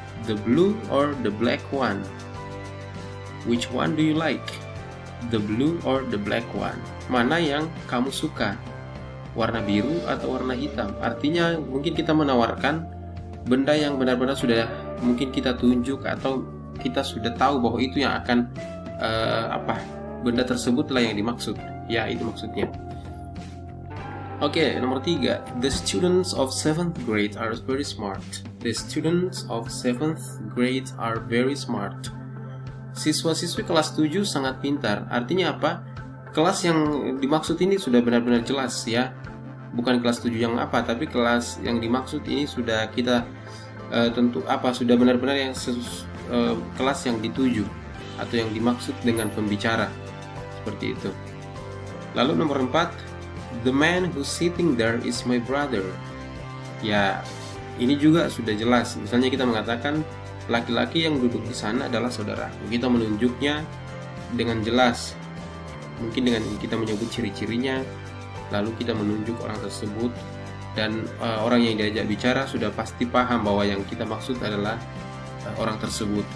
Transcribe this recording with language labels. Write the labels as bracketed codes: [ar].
[en] The blue or the black one? Which one do you like? The blue or the black one? [id] mana yang kamu suka, warna biru atau warna hitam. Artinya mungkin kita menawarkan benda yang benar-benar sudah mungkin kita tunjuk atau kita sudah tahu bahwa itu yang akan benda tersebutlah yang dimaksud. Ya, itu maksudnya. Oke, nomor 3. [en] The students of 7th grade are very smart. The students of 7th grade are very smart. [id] Siswa-siswi kelas 7 sangat pintar. Artinya apa? Kelas yang dimaksud ini sudah benar-benar jelas ya. Bukan kelas 7 yang apa, tapi kelas yang dimaksud ini sudah kita sudah benar-benar yang kelas yang dituju atau yang dimaksud dengan pembicara. Seperti itu. Lalu nomor 4, [en] the man who's sitting there is my brother. [id] Ya, ini juga sudah jelas. Misalnya kita mengatakan laki-laki yang duduk di sana adalah saudaraku. Kita menunjuknya dengan jelas. Mungkin dengan kita menyebut ciri-cirinya, lalu kita menunjuk orang tersebut, dan orang yang diajak bicara sudah pasti paham bahwa yang kita maksud adalah orang tersebut.